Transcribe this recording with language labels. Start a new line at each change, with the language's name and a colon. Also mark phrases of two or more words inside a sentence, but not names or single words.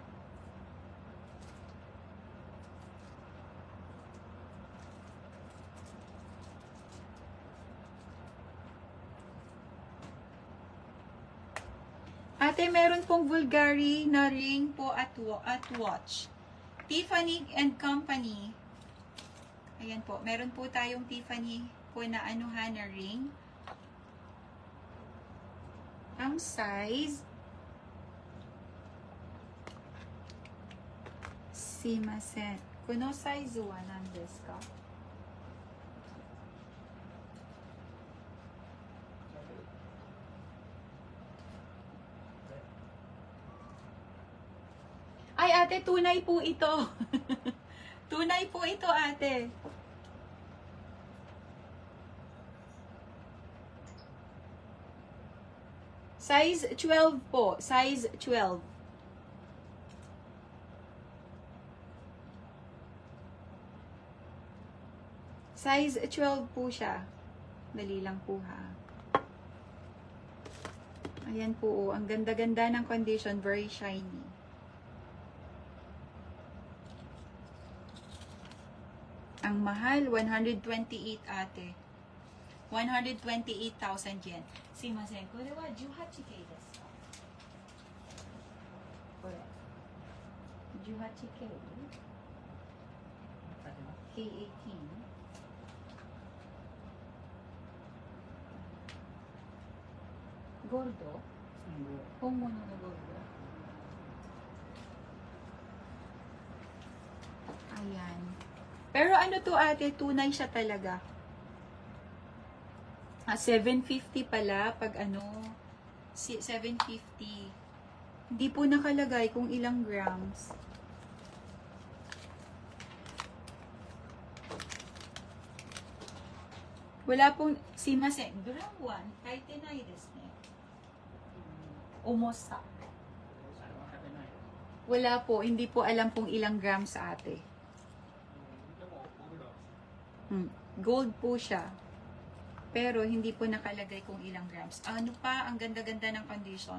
Filipino: Ate, meron pong Bulgari na ring po at watch. Tiffany and Company. Ayan po. Meron po tayong Tiffany po na na ring. Ang size すいません。
Japanese: このサイズは何ですか?
Filipino: Ay, ate, tunay po ito. Tunay po ito, ate. Size 12 po. Size 12. Size 12 po siya. Dali lang po ha. Ayan po. Ang ganda-ganda ng condition.
English: Very shiny.
Filipino: Ang mahal, 128 ate. 128,000 yen.
Japanese: すみません、これは18Kですか? Kore. 18K? K18. Gordo? 本物のゴールド. Ayan.
Filipino: Pero ano to ate, tunay siya talaga. 750 pala pag 750. Hindi po nakalagay kung ilang grams. Wala pong,
Japanese: すみません、グラム1、書いてないですね. Omosa.
Filipino: Wala po, hindi po alam kung ilang grams ate. Gold po siya. Pero hindi po nakalagay kung ilang grams. Ano pa, ang ganda-ganda ng condition.